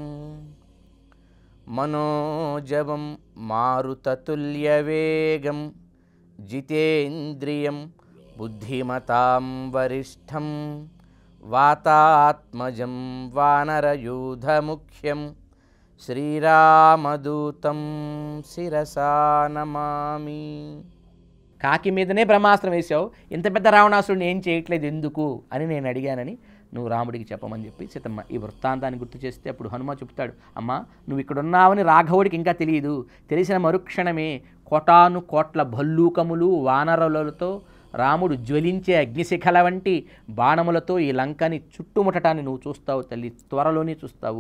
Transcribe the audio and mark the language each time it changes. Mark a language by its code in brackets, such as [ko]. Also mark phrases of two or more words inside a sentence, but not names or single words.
[sa] मनोजवं मारुततुल्यवेगं जितेन्द्रियं बुद्धिमतां वरिष्ठं वातात्मजं वानरयूथमुख्यं श्रीरामदूतं शिरसा नमामि। [te] కాకి మీదనే బ్రహ్మాస్త్రం వేసావు, ఇంత పెద్ద రావణాసురుడిని ఏం చేయట్లేదు ఎందుకు అని నేను అడిగానని నువ్వు రాముడికి చెప్పమని చెప్పి సీతమ్మ ఈ వృత్తాంతాన్ని గుర్తు చేస్తే అప్పుడు హనుమ చెప్తాడు, అమ్మా నువ్వు ఇక్కడ ఉన్నావని రాఘవుడికి ఇంకా తెలియదు. తెలిసిన మరుక్షణమే కోటాను కోట్ల భల్లూకములు వానరులతో రాముడు జ్వలించే అగ్నిశిఖల వంటి బాణములతో ఈ లంకని చుట్టుముట్టడాన్ని నువ్వు చూస్తావు తల్లి, త్వరలోనే చూస్తావు.